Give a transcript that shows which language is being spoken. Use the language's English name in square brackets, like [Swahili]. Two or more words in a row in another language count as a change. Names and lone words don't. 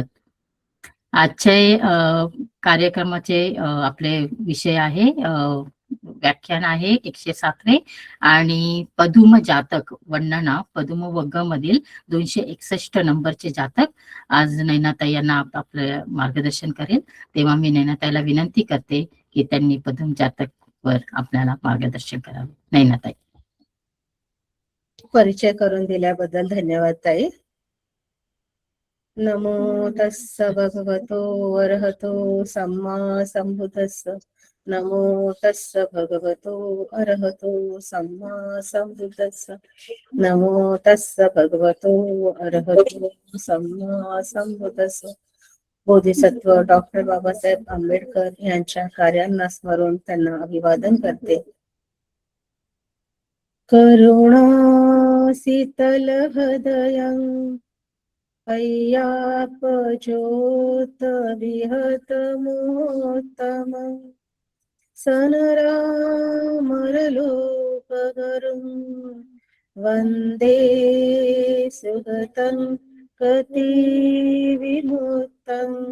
[Marathi] आजचे कार्यक्रमाचे आपले विषय आहे व्याख्यान आहे 107वे आणि पदुम जातक वर्णना पदुम वग्ग मधील 261 नंबरचे जातक आज नैनाताई यांना आपलं मार्गदर्शन करेल. तेव्हा मी नैनाताईला विनंती करते की त्यांनी पदुम जातक वर आपल्याला मार्गदर्शन करावे. नैनाताई. परिचय करून दिल्याबद्दल धन्यवाद ताई. [Pali] नमो तस्स भगवतो अरहतो सम्मा संबुद्धस्स. नमो तस्स भगवतो अरहतो सम्मा संबुद्धस्स. नमो तस्स भगवतो अरहतो सम्मा संबुद्धस्स. [Marathi] बोधिसत्व डॉक्टर बाबासाहेब आंबेडकर यांच्या कार्यांना स्मरून त्यांना अभिवादन करते. [Pali] करुणा शीतल हृदयं अय्याप ज्योत विहत मोत्तमं सनरामरलोकगरुं वन्दे सुगतं कति विमुक्तं